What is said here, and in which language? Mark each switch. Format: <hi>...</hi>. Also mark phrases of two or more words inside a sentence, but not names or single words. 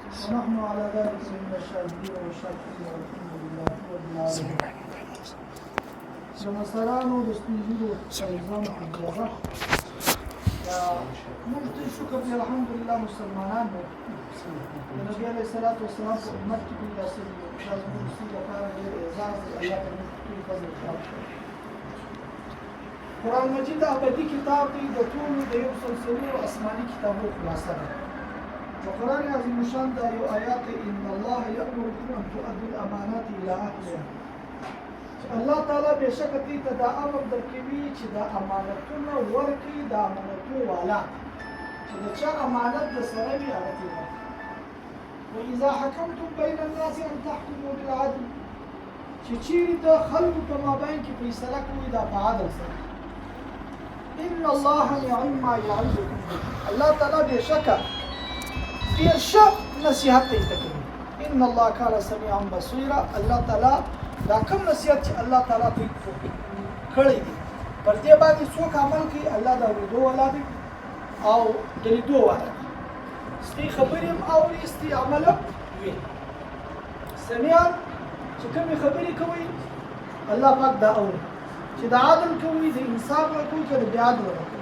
<ar>ونحن على ذلك من الشاهدين والشاكرين والحمد لله رب العالمين.</ar> <ps>د مسلانو د سپینږیرو نظام اجازه موږ ته شکر دی الحمدلله مسلمانان وو د نبي</ps> <ar>علیه الصلاة والسلام</ar> <ps>په امت کې پیدا شوي یو دا زموږ د سوي لپاره ډېر اعزاز دی الله ته موږ ټول فضل وکړي. قرآن مجید ابدي کتاب دی د ټولو د یو سلسلو آسماني کتابو خلاصه ده.</ps> <ar>د قرآن عظیم الشان دا یو آیات ان الله یأمرکم ان تؤدوا الامانات الى اهلها.</ar> <ps>الله تعالی بشک دې ته دا امر درکوي چې دا امانتونه ورکړي د امانتو والا چې د چا امانت د سره وي هغه ته</ps> <ar>واذا حكمتم بين الناس ان تحكموا بالعدل</ar> <ps>چې چیرې د خلکو په مابین کې فیصله کوي دا په عدل سره.</ps> <ar>ان الله نعم ما يعظكم به.</ar> <ps>الله تعالی بشک ډېر ښه نصیحت کوي.</ps> <ar>ان الله كان سميعا بصيرا.</ar> <ps>الله تعالی دا کوم نصیحت چې الله تعالی ته کړی دی پر دې باندې څوک عمل کوي الله دا ورېدو والا دی او د لیدو والا دی. ستی خبرې هم اوري ستی عمل هم ویني. سمیعا چې کومې خبرې کوي الله پاک دا اوري چې د عدل کوي د انصاف کوي که د بې عدل کوي.</ps>